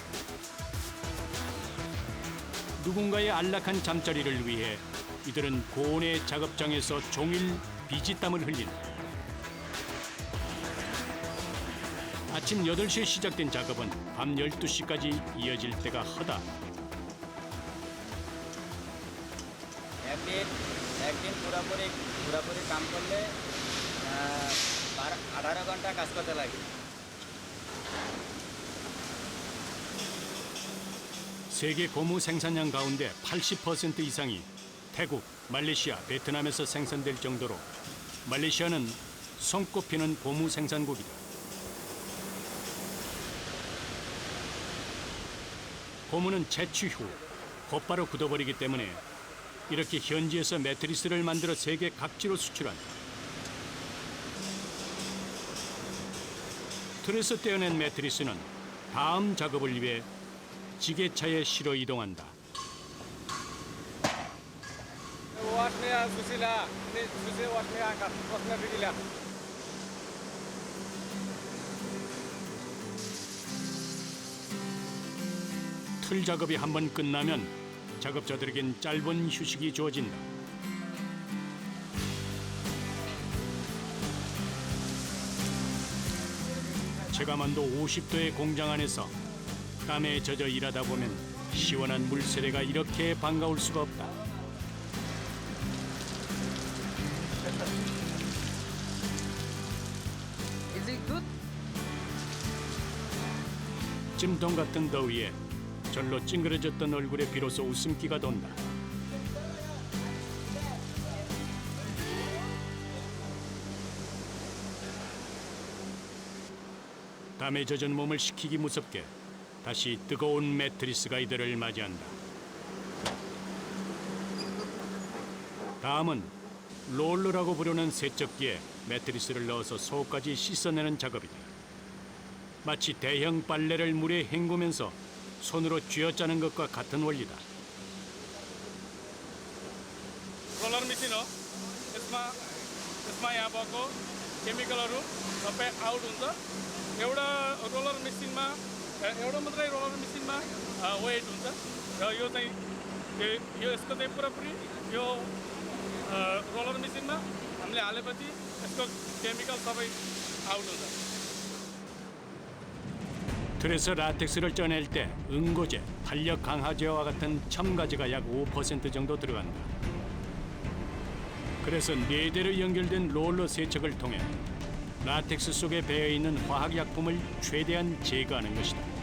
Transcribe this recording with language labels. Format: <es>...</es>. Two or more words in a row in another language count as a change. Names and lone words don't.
<ko>누군가의 안락한 잠자리를 위해 이들은 고온의 작업장에서 종일 비지땀을 흘린다. 아침 8시에 시작된 작업은 밤 12시까지 이어질 때가 허다.</ko> <bn>একদিন পুরাপুরি কাম করলে 18 ঘন্টা কাজ করতে লাগে।</bn> <ko>세계 고무 생산량 가운데 80% 이상이 태국, 말레이시아, 베트남에서 생산될 정도로 말레이시아는 손꼽히는 고무 생산국이다. 고무는 채취 후 곧바로 굳어버리기 때문에 이렇게 현지에서 매트리스를 만들어 세계 각지로 수출한다. 틀에서 떼어낸 매트리스는 다음 작업을 위해 지게차에 실어 이동한다. Wasnya susila, ini susi wasnya angkat, wasnya bigila. 틀 작업이 한번 끝나면 작업자들에겐 짧은 휴식이 주어진다. 체감온도 50도의 공장 안에서 땀에 젖어 일하다 보면 시원한 물 세례가 이렇게 반가울 수가 없다.</ko> <en>Is it good?</en> <ko>찜통 같은 더위에 절로 찡그러졌던 얼굴에 비로소 웃음기가 돈다. 땀에 젖은 몸을 식히기 무섭게 다시 뜨거운 매트리스가 이들을 맞이한다. 다음은 롤러라고 부르는 세척기에 매트리스를 넣어서 속까지 씻어내는 작업이다. 마치 대형 빨래를 물에 헹구면서 손으로 쥐어짜는 것과 같은 원리다.</ko> <en>roller machine</en> <ne>हो यसमा यहाँ भएको केमिकलहरू सबै आउट हुन्छ एउटा रोलर मसिनमा एउटा मात्रै रोलर मसिनमा वेट हुन्छ र यो चाहिँ यसको चाहिँ पुरापुरी यो रोलर मसिनमा हामीले हालेपछि यसको केमिकल सबै आउट हुन्छ</ne> <ko>틀에서 라텍스를 쪄낼 때 응고제, 탄력 강화제와 같은 첨가제가 약 5% 정도 들어간다. 그래서 4대로 연결된 롤러 세척을 통해 라텍스 속에 배어 있는 화학약품을 최대한 제거하는 것이다.</ko>